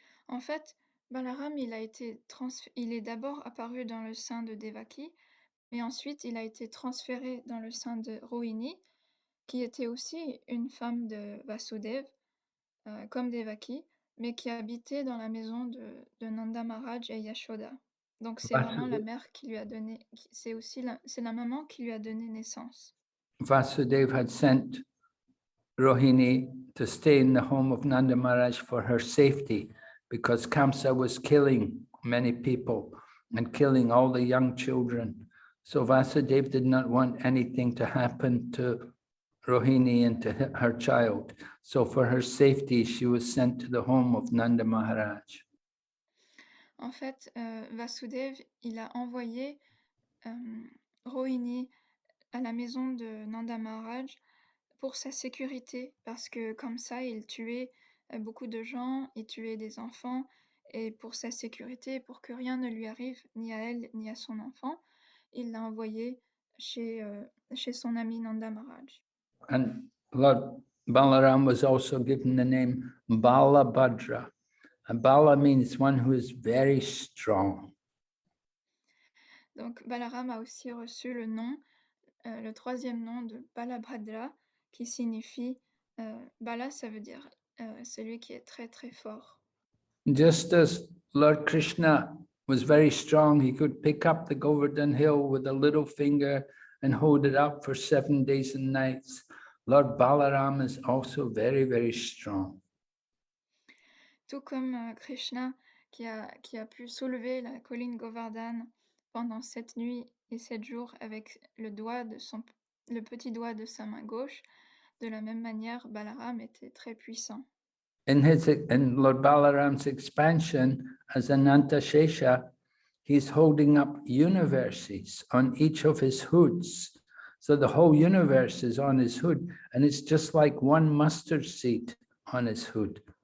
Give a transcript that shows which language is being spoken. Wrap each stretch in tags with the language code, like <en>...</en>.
<fr>En fait, Balaram, il est d'abord apparu dans le sein de Devaki, mais ensuite il a été transféré dans le sein de Rohini, qui était aussi une femme de Vasudev, comme Devaki, mais qui habitait dans la maison de Nanda Maharaj et Yashoda. Donc c'est vraiment la mère qui lui a donné, c'est la maman qui lui a donné naissance.</fr> <en>Vasudeva had sent Rohini to stay in the home of Nanda Maharaj for her safety because Kamsa was killing many people and killing all the young children. So Vasudeva did not want anything to happen to Rohini and to her child. So for her safety, she was sent to the home of Nanda Maharaj.</en> <fr>En fait, Vasudev, il a envoyé Rohini à la maison de Nanda Maharaj pour sa sécurité, parce que comme ça, il tuait beaucoup de gens, il tuait des enfants, et pour sa sécurité, pour que rien ne lui arrive, ni à elle, ni à son enfant, il l'a envoyé chez son ami Nanda Maharaj.</fr> <en>And Lord Balaram was also given the name Balabhadra. And Bala means one who is very strong.</en> <fr>Donc Balaram a aussi reçu le nom, le troisième nom de Balabhadra, qui signifie Bala, ça veut dire celui qui est très très fort.</fr> <en>Just as Lord Krishna was very strong, he could pick up the Govardhan hill with a little finger and hold it up for 7 days and nights. Lord Balaram is also very, very strong.</en> <fr>Tout comme Krishna qui a pu soulever la colline Govardhan pendant 7 nuits et 7 jours avec le petit doigt de sa main gauche, de la même manière, Balaram était très puissant.</fr> <en>In Lord Balaram's expansion as Ananta Shesha, he's holding up universes on each of his hoods. So the whole universe is on his hood, and it's just like one mustard seed on his hood.</en>